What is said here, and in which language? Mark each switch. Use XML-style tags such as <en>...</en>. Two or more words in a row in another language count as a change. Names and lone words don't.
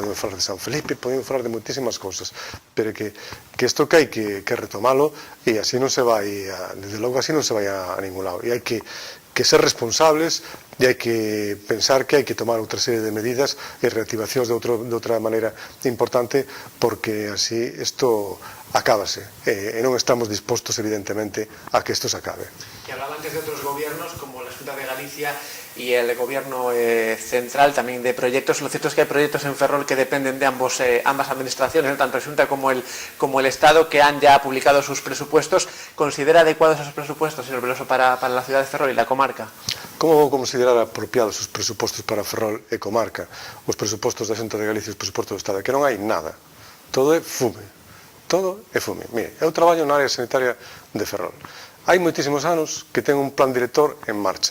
<gl>Podemos falar de San Felipe, podemos falar de moitísimas cousas, pero que isto que hai que retomalo, e así non se vai, desde logo así non se vai a ningún lado, e hai que ser responsables, e hai que pensar que hai que tomar outra serie de medidas e reactivacións de outra maneira importante, porque así isto acábase, e non estamos dispostos evidentemente a que isto se acabe.</gl> <es>Que hablaba antes de otros gobiernos como la Xunta de Galicia y el gobierno central también de proyectos. Lo cierto es que hay proyectos en Ferrol que dependen de ambas administraciones, tanto la Xunta como el Estado, que han ya publicado sus presupuestos. ¿Considera adecuados esos presupuestos, señor Veloso, para la ciudad de Ferrol y la comarca?</es> <gl>Como vou considerar apropiados os presupostos para Ferrol e comarca, os presupostos da Xunta de Galicia e os presupostos do Estado? Que non hai nada. Todo é fume. Todo é fume. Mire, eu traballo na área sanitaria de Ferrol. Hai moitísimos anos que ten un plan director en marcha.</gl>